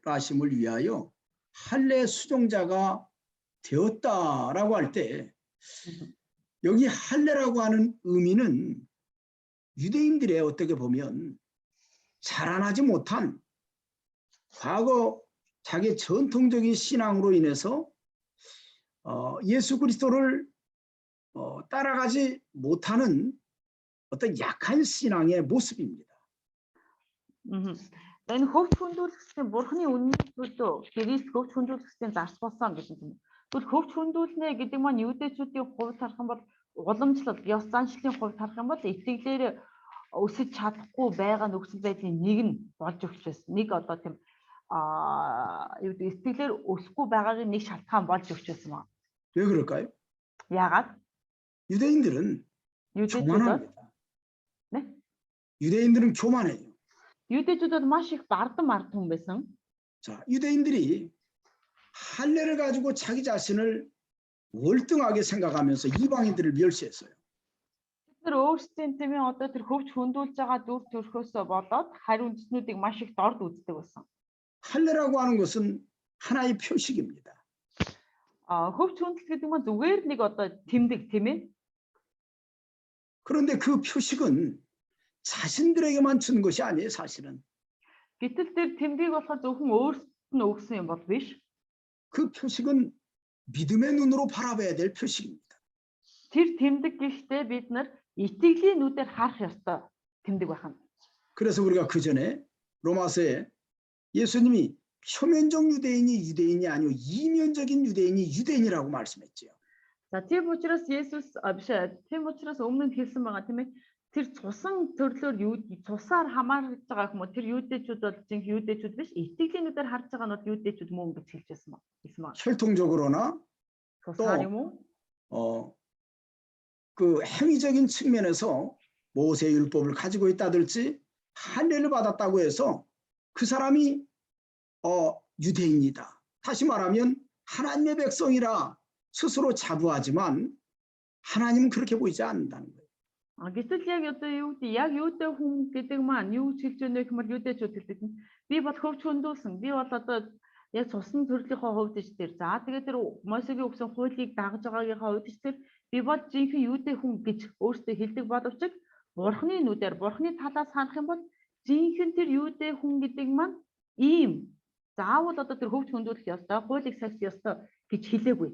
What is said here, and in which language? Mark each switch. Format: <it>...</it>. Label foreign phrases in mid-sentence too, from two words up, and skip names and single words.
<ko>하심을 위하여 할례 수종자가 되었다라고 할 때 여기 할례라고 하는 의미는 유대인들의 어떻게 보면 자라나지 못한 과거 자기 전통적인 신앙으로 인해서 예수 그리스도를 따라가지 못하는 어떤 약한 신앙의 모습입니다.</ko> <mn>Энэ хөвч хөндүүлэгчдийн Бурхны үнний төлөө Христ хөвч хөндүүлэгчдийн зарц болсон гэж юм. Тэгвэл хөвч хөндүүлнэ гэдэг маань юудэчүүдийн хувьд харах юм бол уламжлал ёс заншлалын хувьд харах юм бол итгэлээр өсөж чадахгүй байгаа нөхцөл байдлын нэг нь болж өгч байсан. Нэг одоо тийм юу гэдэг итгэлээр өсөхгүй байгаагийн нэг шалтгаан болж өгч байсан байна.</mn> <ko>왜 그럴까요?</ko> <mn>Яагаад?</mn> <ko>유대인들은 유대주도 교만합니다. 네? 유대인들은 교만해요.</ko> <mn>유대주도 маш их бардам ард хүн байсан.</mn> <ko>자, 유대인들이 할례를 가지고 자기 자신을 월등하게 생각하면서 이방인들을 멸시했어요.</ko> <mn>Тэр өөрсдийн тийм ээ одоо тэр хөвч хөндүүлж байгаа дүр төрхөөсөө болоод хариу үндэстнүүдийг маш их дорд үздэг байсан.</mn> <ko>할례라고 하는 것은 하나의 표식입니다.</ko> <mn>Хөвч хөндлөлт гэдэг нь зүгээр нэг одоо тэмдэг тийм ээ.</mn> <ko>그런데 그 표식은 자신들에게만 주는 것이 아니에요, 사실은.</ko> <mn>Гэтэл тэр тэмдэг болохоор зөвхөн өөрсдөд нь өгсөн юм бол биш.</mn> <ko>그 표식은 믿음의 눈으로 바라봐야 될 표식입니다.</ko> <mn>Тэр тэмдэг гэхдээ бид нар итгэлийн нүдээр харах ёстой тэмдэг байна.</mn> <ko>그래서 우리가 그 전에 로마서에 예수님이 표면적 유대인이 유대인이 아니고 이면적인 유대인이 유대인이라고 말씀했지요.</ko> <mn>За тийм учраас Есүс тийм учраас өмнө нь хэлсэн байгаа тийм ээ. Тэр цусан төрлөөр цусаар хамаарч байгаа хүмүүс тэр юудэчүүд бол жинхэнэ юудэчүүд биш. Итгэлийн нүдээр харж байгаа нь бол юудэчүүд мөн гэж хэлжсэн байна.</mn> <ko>혈통적으로나</ko> <mn>цусаар юм уу?</mn> <ko>그 행위적인 측면에서 모세 율법을 가지고 있다든지 할례를 받았다고 해서 그 사람이 유대인이다. 다시 말하면 하나님의 백성이라 스스로 자부하지만 하나님은 그렇게 보이지 않는다는 거예요.</ko> <mn>Гэтэл яг одоо юу гэдэг яг юудэ хүн гэдэг маань юу хэлж өгнө гэмээр юудэчүүд хэлдэг нь би бол хөвч хөндүүлсэн би бол одоо яг цусны төрлийнхөө хувьд ч тэр за тэгээд тэр Мосегийн өгсөн хуулийг дагаж байгаагийнхаа хувьд ч тэр би бол жинхэнэ юудэ хүн гэж өөртөө хэлдэг боловч бурхны нүдээр бурхны талаас харах юм бол жинхэнэ тэр юудэ хүн гэдэг маань ийм заавал одоо тэр хөвч хөндүүлэх ёстой хуулийг сахих ёстой гэж хэлээгүй.</mn>